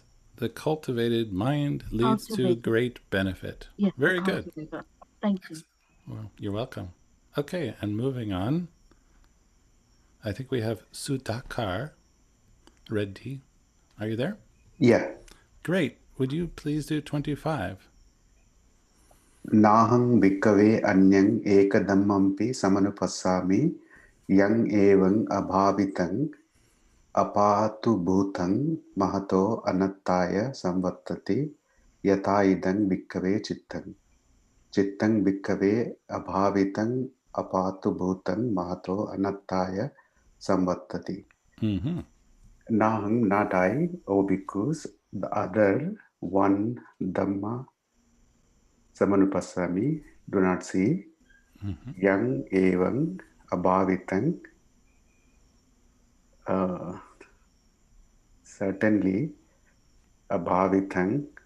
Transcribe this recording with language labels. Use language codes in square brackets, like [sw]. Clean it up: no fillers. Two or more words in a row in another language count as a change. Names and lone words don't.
[en] The cultivated mind leads to great benefit. Yes, Very good. Thank you. Well, you're welcome. Okay, and moving on. I think we have Sudhakar Reddy. Are you there? Yeah. Great. Would you please do 25? [pi] Nahang bhikkhave anyang ekadammampi samanupassami yang evang abhavitang apatu bhutang mahato anattaya samvattati yatha idang bhikkhave cittang. Cittang bhikkhave abhavitang apatu bhutang mahato anattaya samvattati. Mm-hmm. Nahang, [en] not I, O bhikkhus, the other one [pi] Dhamma Samanupassami, [en] do not see. Mm-hmm. [pi] Yang evang abhavitang, certainly abhavitang.